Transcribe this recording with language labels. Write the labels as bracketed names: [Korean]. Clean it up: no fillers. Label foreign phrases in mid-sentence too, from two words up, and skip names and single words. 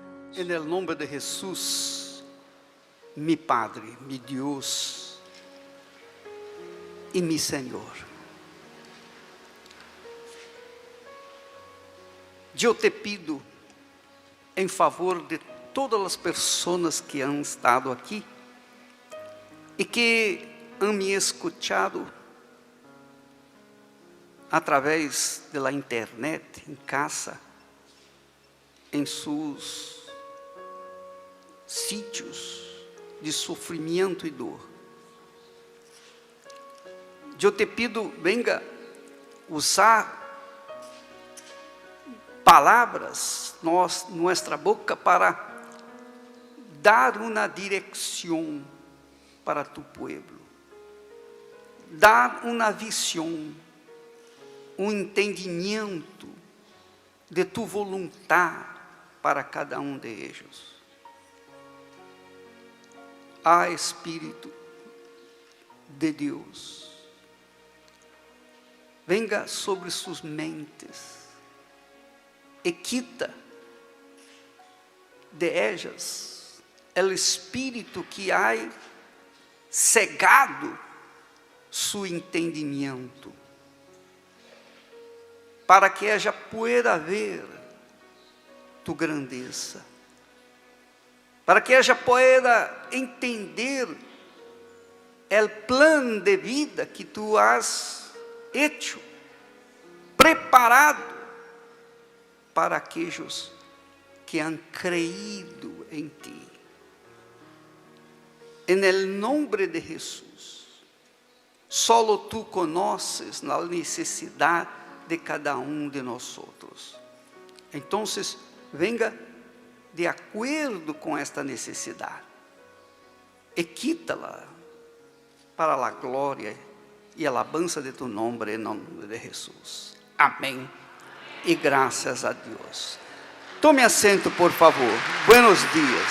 [Spanish] En el nombre de Jesús, mi Padre, mi Dios y mi Señor, yo te pido en favor de todas las personas que han estado aquí y que han me escuchado a través de la internet, en casa, en sus sitios de [Portuguese] sofrimento e dor. Eu te [Spanish] pido, venga [Portuguese] usar palavras nossa boca para dar uma direção para [Spanish] tu pueblo, [Portuguese] dar uma visão, entendimento de tu voluntade para cada de eles. Espírito de Deus, venga sobre suas mentes e [Spanish] quita de ellas [Portuguese] o espírito que há cegado su entendimento, [Spanish] para que ella pueda ver tu grandeza, para que ella pueda entender o plano de vida que tu has hecho, preparado para aquellos que han creído en ti. En el nombre de Jesús, solo tú conoces la necesidad de cada de nosotros. [Portuguese] Entonces, venga de acordo com esta necessidade e quítala para a glória e alabança de tu nome, em nome de Jesus. Amém. E graças a Deus. Tome assento, por favor. [Spanish] Buenos dias.